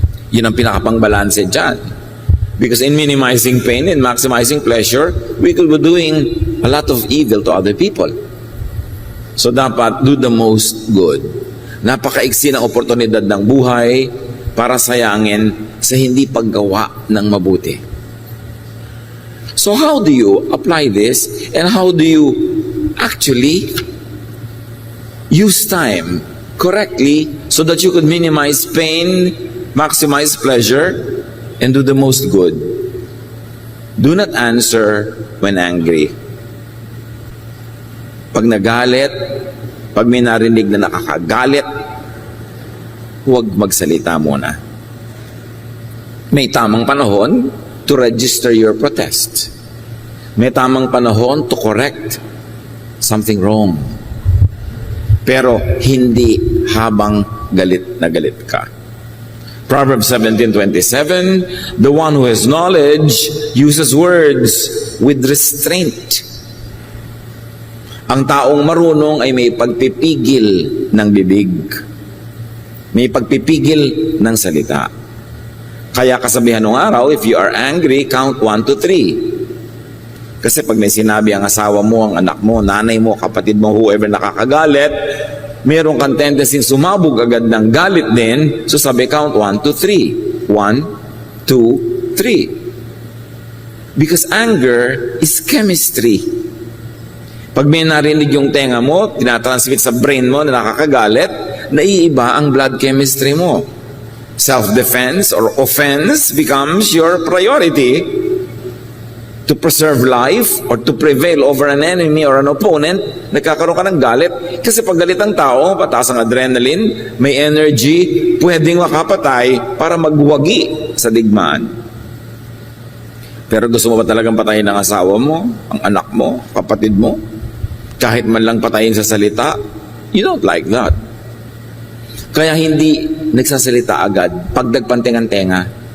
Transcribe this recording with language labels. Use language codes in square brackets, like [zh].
[tl] Yun ang pinakapang-balanse dyan. [en] Because in minimizing pain and maximizing pleasure, we could be doing a lot of evil to other people. [tl] So dapat [en] do the most good. [tl] Napakaiksi ng oportunidad ng buhay para sayangin sa hindi paggawa ng mabuti. [en] So how do you apply this, and how do you actually use time correctly so that you could minimize pain, maximize pleasure, and do the most good? Do not answer when angry. [tl] Pag nagalit, pag may narinig na nakakagalit, huwag magsalita muna. May tamang panahon [en] to register your protest. [tl] May tamang panahon [en] to correct something wrong. [tl] Pero hindi habang galit na galit ka. [en] Proverbs 17:27, the one who has knowledge uses words with restraint. [tl] Ang taong marunong ay may pagpipigil ng bibig. May pagpipigil ng salita. Kaya kasabihan ng araw, [en] if you are angry, count 1 to 3. [tl] Kasi pag may sinabi ang asawa mo, ang anak mo, nanay mo, kapatid mo, whoever nakakagalit, meron kang tendency sumabog agad ng galit din, so sabi [en] count 1 to 3. 1, 2, 3. Because anger is chemistry. [tl] Pag may narinig yung tenga mo, tinatransmit sa brain mo na nakakagalit, naiiba ang blood chemistry mo. [en] Self-defense or offense becomes your priority to preserve life or to prevail over an enemy or an opponent. [tl] Nagkakaroon ka ng galit. Kasi pag galit ang tao, pataas ang adrenaline, may energy, pwedeng makapatay para magwagi sa digmaan. Pero gusto mo ba talagang patayin ang asawa mo, ang anak mo, kapatid mo? Kahit man lang patayin sa salita, [en] you don't like that. [tl] Kaya hindi nagsasalita agad pag nagpanting ang tenga.